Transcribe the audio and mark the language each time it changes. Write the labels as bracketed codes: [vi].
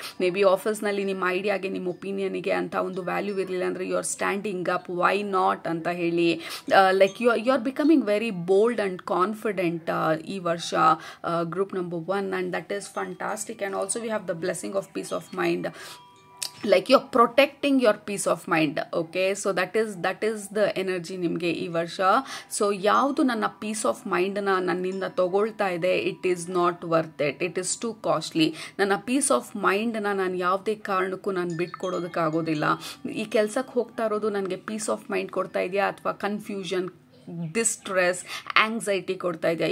[kn] May be ಆಫೀಸ್ನಲ್ಲಿ ನಿಮ್ಮ ಐಡಿಯಾಗೆ, ನಿಮ್ಮ ಒಪಿನಿಯನ್ಗೆ ಅಂತ ಒಂದು ವ್ಯಾಲ್ಯೂ ಇರಲಿಲ್ಲ ಅಂದರೆ [en] you are standing up, why not [kn] ಅಂತ ಹೇಳಿ. [en] like you are becoming very bold and confident [kn] ಈ ವರ್ಷ [en] Group number 1, and that is fantastic. And also we have the blessing of peace of mind. like you're protecting your peace of mind. Okay, so that is the energy [kn] ನಿಮಗೆ ಈ ವರ್ಷ. [en] so [kn] ಯಾವುದು ನನ್ನ piece of ಮೈಂಡ್ನ ನನ್ನಿಂದ ತಗೊಳ್ತಾ ಇದೆ, [en] It is not worth it is too costly. [kn] ನನ್ನ piece of ಮೈಂಡ್ನ ನಾನು ಯಾವುದೇ ಕಾರಣಕ್ಕೂ ನಾನು ಬಿಟ್ಕೊಡೋದಕ್ಕಾಗೋದಿಲ್ಲ. ಈ ಕೆಲಸಕ್ಕೆ ಹೋಗ್ತಾ ಇರೋದು ನನಗೆ ಪೀಸ್ ಆಫ್ ಮೈಂಡ್ ಕೊಡ್ತಾ ಇದೆಯಾ ಅಥವಾ ಕನ್ಫ್ಯೂಷನ್, ಡಿಸ್ಟ್ರೆಸ್, ಆಂಗ್ಸೈಟಿ ಕೊಡ್ತಾ ಇದೆಯಾ?